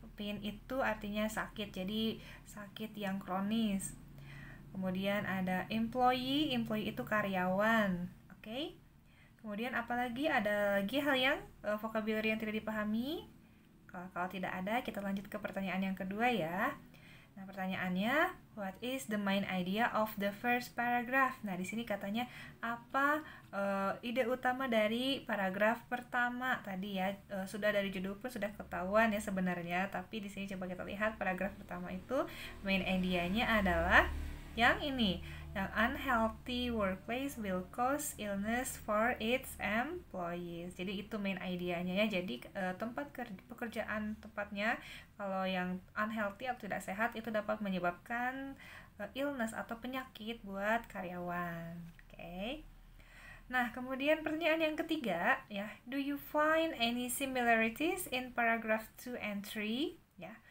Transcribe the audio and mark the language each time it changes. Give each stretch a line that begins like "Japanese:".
Indonesian: Pain itu artinya sakit, jadi sakit yang kronis. Kemudian ada employee itu karyawan. Oke. Kemudian apalagi, ada lagi hal yang vocabulary yang tidak dipahami? Kalau tidak ada, kita lanjut ke pertanyaan yang kedua ya. Nah, pertanyaannya,
English: what is the main idea of the first paragraph?
Indonesian: Nah, di sini katanya apa ide utama dari paragraf pertama tadi ya. Sudah dari judul pun sudah ketahuan ya sebenarnya, tapi di sini coba kita lihat paragraf pertama itu main idea-nya adalah yang ini.
English: Yang unhealthy workplace will cause illness for its employees.
Indonesian: Jadi itu main idea-nya ya. Jadi tempat pekerjaan tempatnya kalau yang unhealthy atau tidak sehat itu dapat menyebabkan illness atau penyakit buat karyawan. Oke. Nah, kemudian pertanyaan yang ketiga ya,
English: do you find any similarities in paragraph 2 and 3? Ya.